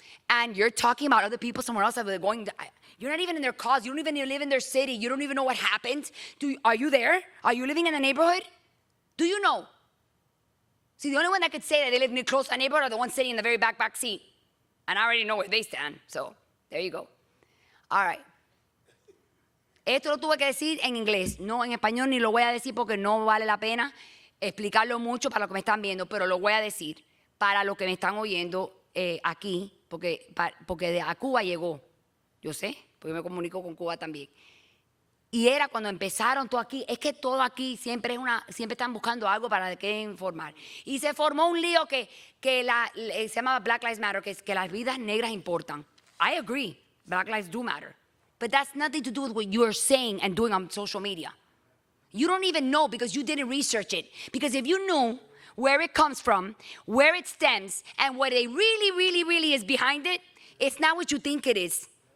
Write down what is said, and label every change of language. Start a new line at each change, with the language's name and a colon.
English: And you're talking about other people somewhere else that they're going. You're not even in their cause. You don't even live in their city. You don't even know what happened. Are you there? Are you living in the neighborhood? Do you know? See, the only one that could say that they live near close to a neighborhood are the ones sitting in the very back seat. And I already know where they stand. So, there you go. All right.
Spanish: Esto lo tuve que decir en inglés. No en español ni lo voy a decir porque no vale la pena explicarlo mucho para los que me están viendo, pero lo voy a decir para los que me están oyendo aquí, porque a Cuba llegó. Yo sé, porque me comunico con Cuba también. Y era cuando empezaron todo aquí, es que todo aquí siempre están buscando algo para qué informar. Y se formó un lío que se llama Black Lives Matter, que las vidas negras importan.
English: I agree, Black lives do matter. But that's nothing to do with what you're saying and doing on social media. You don't even know because you didn't research it. Because if you knew where it comes from, where it stems, and what it really is behind it, it's not what you think it is.